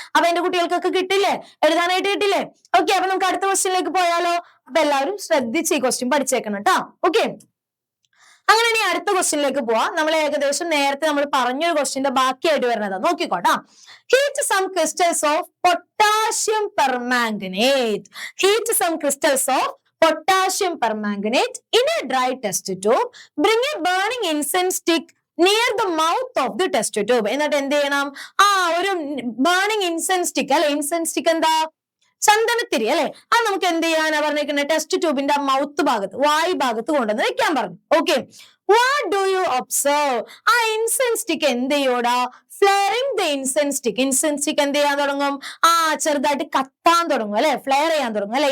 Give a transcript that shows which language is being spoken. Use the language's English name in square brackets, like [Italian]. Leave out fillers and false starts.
[Malayalam] അപ്പൊ എന്റെ കുട്ടികൾക്കൊക്കെ കിട്ടില്ലേ? എഴുതാനായിട്ട് കിട്ടില്ലേ? ഓക്കെ, അപ്പൊ നമുക്ക് അടുത്ത ക്വസ്റ്റ്യനിലേക്ക് പോയാലോ? അപ്പൊ എല്ലാവരും ശ്രദ്ധിച്ച് ഈ ക്വസ്റ്റ്യൻ പഠിച്ചേക്കണം കേട്ടോ. ഓക്കെ, അങ്ങനെ ഇനി അടുത്ത ക്വസ്റ്റ്യനിലേക്ക് പോവാം. നമ്മൾ ഏകദേശം നേരത്തെ നമ്മൾ പറഞ്ഞൊരു ക്വസ്റ്റ്യന്റെ ബാക്കിയായിട്ട് വരുന്നതാ. നോക്കിക്കോട്ടാ. [English] Heat some crystals of potassium permanganate. Heat some crystals of potassium permanganate in a dry test tube. Bring a burning incense stick near the mouth of the test tube. [Malayalam] എന്നിട്ട് എന്ത് ചെയ്യണം? ഒരു burning incense stick അല്ലെ? Incense stick എന്താ? ചന്ദനത്തിരി അല്ലെ? അത് നമുക്ക് എന്ത് ചെയ്യാനാ പറഞ്ഞിരിക്കുന്നത്? ടെസ്റ്റ് ട്യൂബിന്റെ മൗത്ത് ഭാഗത്ത്, വായു ഭാഗത്ത് കൊണ്ടുവന്ന് വെക്കാൻ പറഞ്ഞു. Okay, [English] What do you observe? [Malayalam] ആ ഇൻസെൻസ് സ്റ്റിക്ക് എന്ത് ചെയ്യോടാ? [English] Flaring the incense stick. [Malayalam] Incense stick എന്ത് ചെയ്യാൻ തുടങ്ങും? ചെറുതായിട്ട് കത്താൻ തുടങ്ങും അല്ലെ? ഫ്ലെയർ ചെയ്യാൻ തുടങ്ങും അല്ലെ?